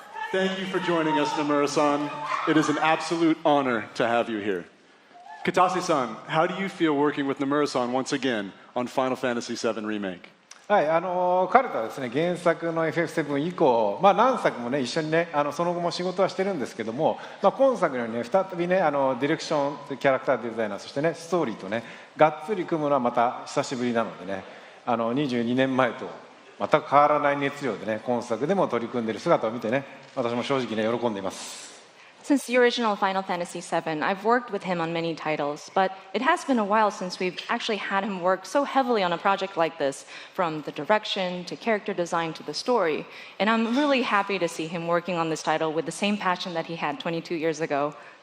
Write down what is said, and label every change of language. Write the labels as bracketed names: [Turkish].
[English] Thank you for joining us, Nomura-san. It is an absolute honor to have you here. Kitase-san, how do you feel working with Nomura-san once again on Final Fantasy VII Remake? [Japanese] はい、彼とはですね、原作の FF7 以降、何作もね、一緒にね、その後も仕事はしてるんですけども、今作のようにね、再びね、ディレクション、キャラクターデザイナー、そしてね、ストーリーとね、がっつり組むのはまた久しぶりなのでね、22年前と全く変わらない熱量でね、今作でも取り組んでいる姿を見てね、私も正直ね、喜んでいます。 [English] Since the original Final Fantasy VII, I've worked with him on many titles, but it has been a while since we've actually had him work so heavily on a project like this, from the direction to character design to the story. And I'm really happy to see him working on this title with the same passion that he had 22 years ago.